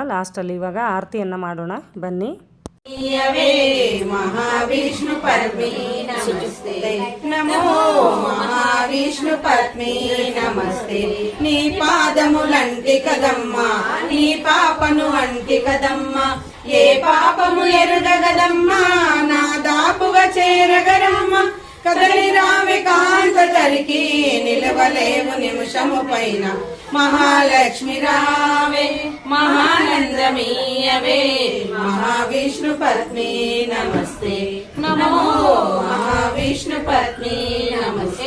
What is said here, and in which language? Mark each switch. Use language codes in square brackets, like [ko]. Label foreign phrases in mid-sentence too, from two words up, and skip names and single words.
[kn] ಲಾಸ್ಟಲ್ಲಿ ಇವಾಗ ಆರತಿಯನ್ನು ಮಾಡೋಣ ಬನ್ನಿ. [te] ಮಹಾವಿಷ್ಣು ಪತ್ನಿ ನಮಸ್ತೆ ನಮೋ మహావిష్ణు పత్ని నమస్తే నీ పాదములంటి కదమ్మా నీ పాపను అంటి కదమ్మా ఏ పాపము ఎరుగగదమ్మ నా దాపుగ చేరగరమ్మ కదలి రావి కాంత తరికి నిలవలేవు నిమిషము పైన మహాలక్ష్మి రావే మహానందమీయవే మహావిష్ణు పత్ని నమస్తే నమో మహావిష్ణు పత్ని నమస్తే